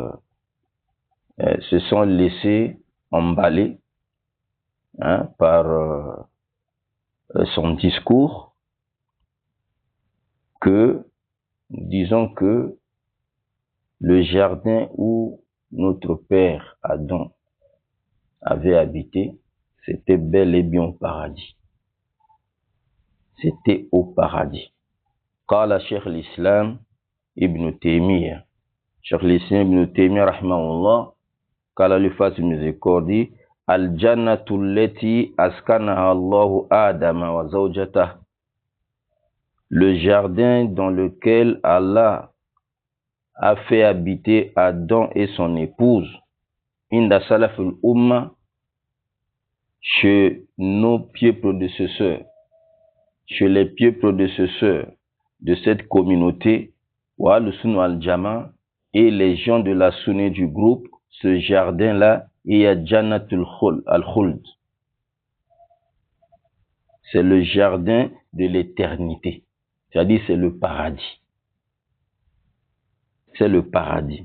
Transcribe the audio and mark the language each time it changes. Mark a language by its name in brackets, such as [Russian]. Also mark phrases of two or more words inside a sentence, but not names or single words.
[French] se sont laissés emballer par son discours, que disons que le jardin où notre père Adam avait habité, c'était bel et bien au paradis. C'était au paradis. [Arabic] قال شيخ الإسلام ابن تيمية. [French] Cheikh l'Islam Ibn Taymiyyah rahimahullah, qala le fas miséricorde, [Arabic] الجنة التي أسكنها الله آدم وزوجته. [French] Le jardin dans lequel Allah a fait habiter Adam et son épouse, [Arabic] عند سلف الأمة, [French] chez nos pieux prédécesseurs, chez les pieux prédécesseurs de cette communauté, [Arabic] والسنة والجماعة, [French] et les gens de la sunna du groupe, ce jardin-là, il y a [Arabic] جنة الخلد. [French] C'est le jardin de l'éternité. C'est-à-dire, c'est le paradis. C'est le paradis.